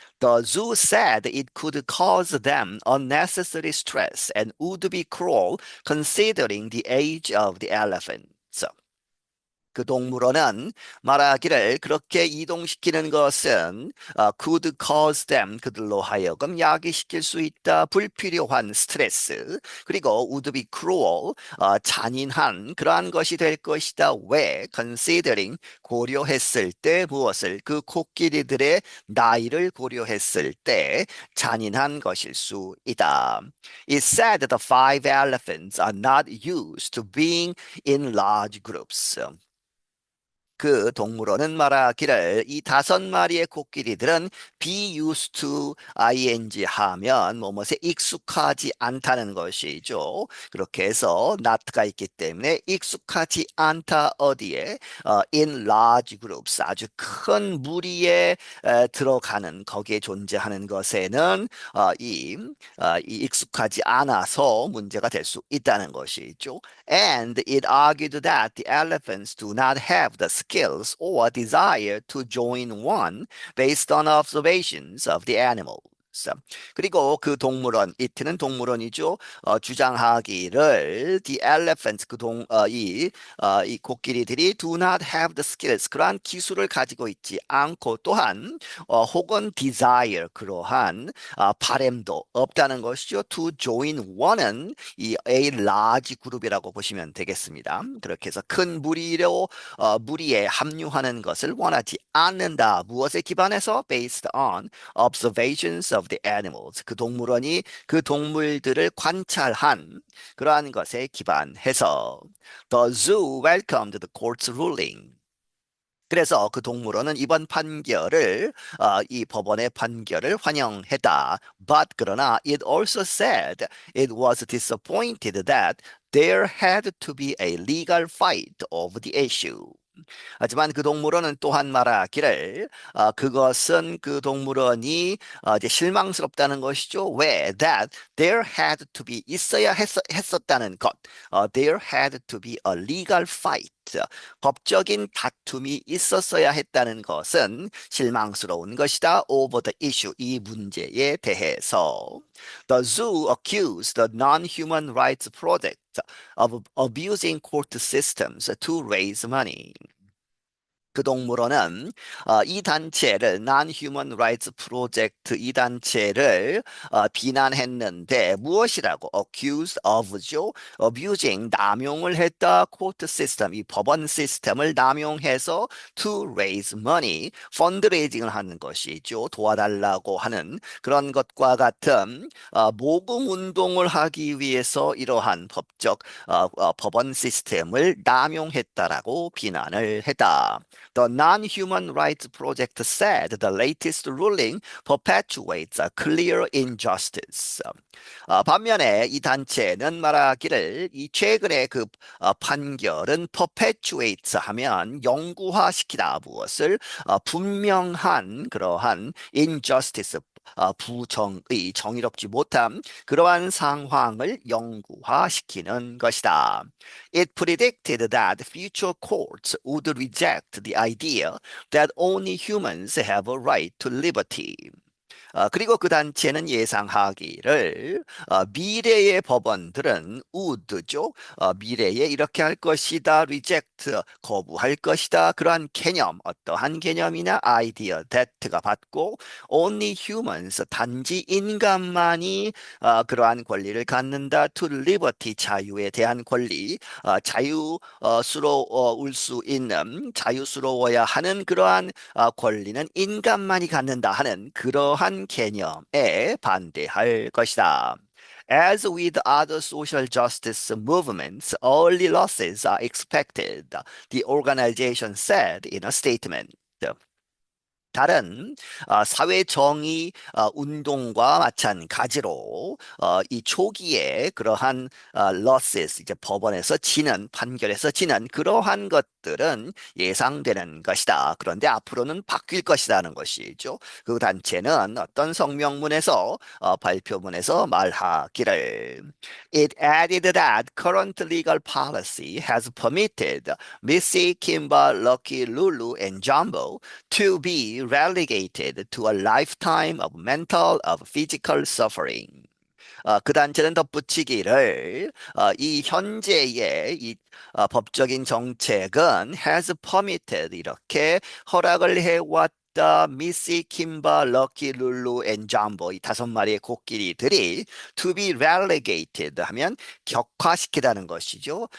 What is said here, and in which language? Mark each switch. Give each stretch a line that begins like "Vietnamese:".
English: The zoo said it could cause them unnecessary stress and would be cruel considering the age of the elephants.
Korean: 그 동물원은 말하기를 그렇게 이동시키는 것은
English: could cause them
Korean: 그들로 하여금 야기시킬 수 있다 불필요한 스트레스 그리고
English: would be cruel
Korean: 잔인한 그러한 것이 될 것이다 왜
English: considering
Korean: 고려했을 때 무엇을 그 코끼리들의 나이를 고려했을 때 잔인한 것일 수 있다.
English: It said the five elephants are not used to being in large groups.
Korean: 그 동물원은 말하기를 이 다섯 마리의 코끼리들은
English: be used to ing
Korean: 하면 뭐뭐에 익숙하지 않다는 것이죠. 그렇게 해서 not가 있기 때문에 익숙하지 않다 어디에
English: in large groups
Korean: 아주 큰 무리에 들어가는 거기에 존재하는 것에는 이 익숙하지 않아서 문제가 될 수 있다는 것이죠.
English: And it argued that the elephants do not have the skills or desire to join one based on observations of the animals.
Korean: 그리고 그 동물원, 이트는 동물원이죠. 주장하기를
English: the elephants
Korean: 이 코끼리들이
English: do not have the skills
Korean: 그러한 기술을 가지고 있지 않고 또한 혹은
English: desire
Korean: 그러한 바램도 없다는 것이죠.
English: To join one
Korean: 은 이
English: a large
Korean: 그룹이라고 보시면 되겠습니다. 그렇게 해서 큰 무리에 합류하는 것을 원하지 않는다. 무엇에 기반해서
English: based on observations of the animals.
Korean: 그 동물원이 그 동물들을 관찰한 그러한 것에 기반해서
English: The zoo welcomed the court's ruling.
Korean: 그래서 그 동물원은 이번 판결을 이 법원의 판결을 환영했다.
English: But
Korean: 그러나
English: it also said it was disappointed that there had to be a legal fight over the issue.
Korean: 하지만 그 동물원은 또한 말하기를 그것은 그 동물원이 이제 실망스럽다는 것이죠. 왜?
English: That there had to be
Korean: 있어야 했었다는 것.
English: There had to be a legal fight.
Korean: 법적인 다툼이 있었어야 했다는 것은 실망스러운 것이다.
English: Over the issue.
Korean: 이 문제에 대해서.
English: The zoo accused the non-human rights project of abusing court systems to raise money.
Korean: 그 동물원은 이 단체를 Non-Human Rights Project 이 단체를 비난했는데 무엇이라고
English: accused of
Korean: 죠.
English: abusing
Korean: 남용을 했다.
English: court system
Korean: 이 법원 시스템을 남용해서
English: to raise money
Korean: 펀드레이징을 하는 것이죠. 도와달라고 하는 그런 것과 같은 모금 운동을 하기 위해서 이러한 법적 법원 시스템을 남용했다라고 비난을 했다.
English: The Non-Human Rights Project said the latest ruling perpetuates a clear injustice.
Korean: 반면에 이 단체는 말하기를 이 최근의 그 판결은
English: perpetuates
Korean: 하면 영구화시키다 무엇을 분명한 그러한
English: injustice
Korean: 부정의 정의롭지 못함 그러한 상황을 영구화시키는 것이다.
English: It predicted that future courts would reject the idea that only humans have a right to liberty.
Korean: 그리고 그 단체는 예상하기를 미래의 법원들은 would죠. 미래에 이렇게 할 것이다,
English: reject,
Korean: 거부할 것이다. 그러한 개념, 어떠한 개념이나 아이디어, that가 받고
English: only humans,
Korean: 단지 인간만이 그러한 권리를 갖는다.
English: to liberty,
Korean: 자유에 대한 권리, 자유스러울 수 있는, 자유스러워야 하는 그러한 권리는 인간만이 갖는다 하는 그러한 개념에 반대할 것이다.
English: As with other social justice movements, early losses are expected, the organization said in a statement.
Korean: 다른 사회 정의 운동과 마찬가지로 이 초기에 그러한
English: losses
Korean: 이제 법원에서 지는 판결에서 지는 그러한 것들은 예상되는 것이다. 그런데 앞으로는 바뀔 것이라는 것이죠. 그 단체는 어떤 성명문에서 발표문에서 말하기를
English: It added that current legal policy has permitted Missy, Kimba, Lucky, Lulu, and Jumbo to be relegated to a lifetime of mental of physical suffering.
Korean: 그 단체는 덧붙이기를 이 현재의 이 법적인 정책은
English: has permitted
Korean: 이렇게 허락을 해왔다. 미시, 킴바, 럭키, 룰루, 앤 잠보 이 다섯 마리의 코끼리들이
English: to be relegated
Korean: 하면 격화시키다는 것이죠.